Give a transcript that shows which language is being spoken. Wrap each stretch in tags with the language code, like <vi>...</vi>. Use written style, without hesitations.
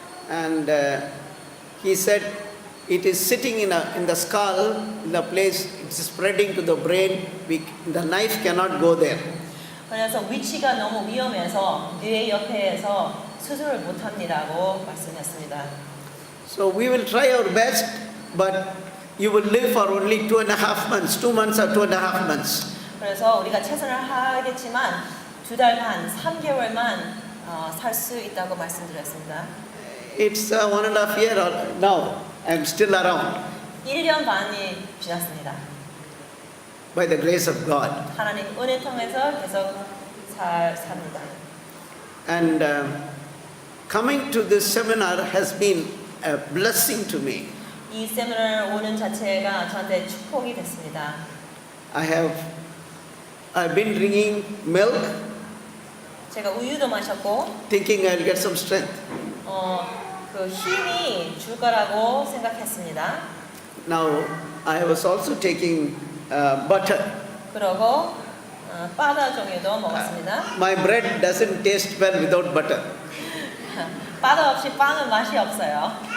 <en>And he said, it is sitting in the skull, in the place, it's spreading to the brain, the knife cannot go there.</en> <ko>그래서 위치가 너무 위험해서 뇌 옆에서 수술을 못합니다고 말씀했습니다.</ko> <en>So we will try our best, but you will live for only 2.5 months, 2 months or 2.5 months.</en> <ko>그래서 우리가 최선을 하겠지만 2달 반, 3개월만 살 수 있다고 말씀드렸습니다.</ko> <en>It's 1.5 year now. I'm still around</en> <ko>1년 반이 지났습니다.</ko> <en>by the grace of God.</en> <ko>하나님 은혜 통해서 계속 삽니다.</ko> <en>And coming to this seminar has been a blessing to me.</en> <ko>이 세미나를 오는 자체가 저한테 축복이 됐습니다.</ko> <en>I've been drinking milk</en> <ko>제가 우유도 마셨고</ko> <en>thinking I'll get some strength.</en> <ko>그 힘이 줄 거라고 생각했습니다.</ko> <en>Now I was also taking butter.</en> <ko>그러고 바다 종류도 먹었습니다.</ko> <en>My bread doesn't taste well without butter.</en> <ko>바다 없이 빵은 맛이 없어요.</ko>